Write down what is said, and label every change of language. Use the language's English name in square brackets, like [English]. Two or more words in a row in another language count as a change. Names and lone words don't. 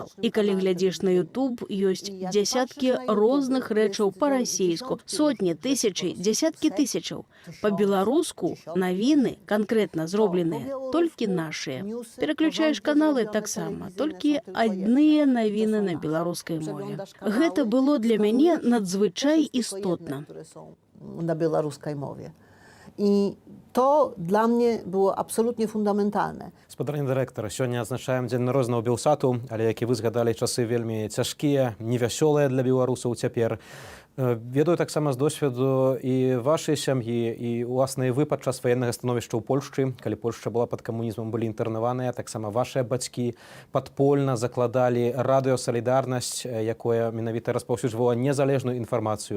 [Belarusian] І калі глядзіш на YouTube, ёсць дзясяткі розных рэчаў па-расейску, сотні, тысячы, дзясяткі тысячаў. Па-беларуску навіны, канкрэтна зробленыя, толькі нашыя. Пераключаеш каналы таксама, толькі адныя навіны на беларускай мове. Гэта было для мяне надзвычай істотна. [Polish] Na białoruskiej mowie. I to dla mnie było absolutnie fundamentalne. [Belarusian] Спадарні дырэктар, сёння адзначаем дзень народнага Белсату, але, як і вы згадалі, часы вельмі цяжкія, невясёлыя для беларусаў цяпер. Ведаю таксама з досведу і вашай сям'і, і уласна вы падчас ваеннага становішча ў Польшчы, калі Польшча была пад камунізмам, былі інтэрнаваныя, таксама вашыя бацькі падпольна закладалі радыё «Салідарнасць», якое менавіта распаўсюджвала незалежную інфармацыю.